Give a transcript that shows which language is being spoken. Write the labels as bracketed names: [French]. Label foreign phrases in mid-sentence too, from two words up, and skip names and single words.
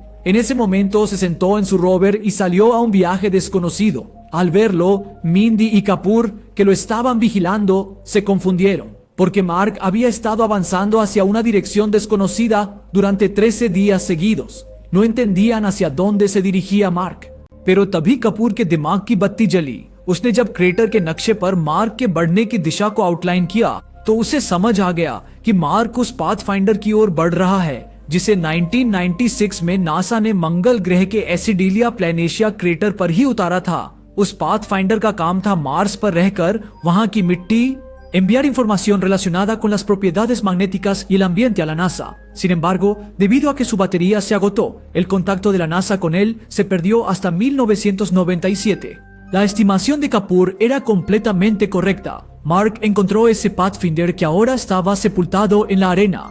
[Spanish] En ese momento se sentó en su rover y salió a un viaje desconocido. Al verlo, Mindy y Kapoor, que lo estaban vigilando, se confundieron, porque Mark había estado avanzando hacia una dirección desconocida durante 13 días seguidos. No entendían hacia dónde se dirigía Mark. [Hindi] pero तभी कपूर के दिमाग की बत्ती जली। उसने जब क्रेटर के नक्शे पर मार्क के बढ़ने की दिशा को आउटलाइन किया तो उसे समझ आ गया कि मार्क उस पाथफाइंडर की ओर बढ़ रहा है जिसे 1996 में नासा ने मंगल ग्रह के एसिडिलिया प्लेनेशिया क्रेटर पर ही उतारा था। उस पाथफाइंडर का काम था मार्स पर रहकर वहां की मिट्टी [Spanish] enviar información relacionada con las propiedades magnéticas y el ambiente a la NASA. Sin embargo, debido a que su batería se agotó, el contacto de la NASA con él se perdió hasta 1997. La estimación de Kapoor era completamente correcta. Mark encontró ese Pathfinder que ahora estaba sepultado en la arena.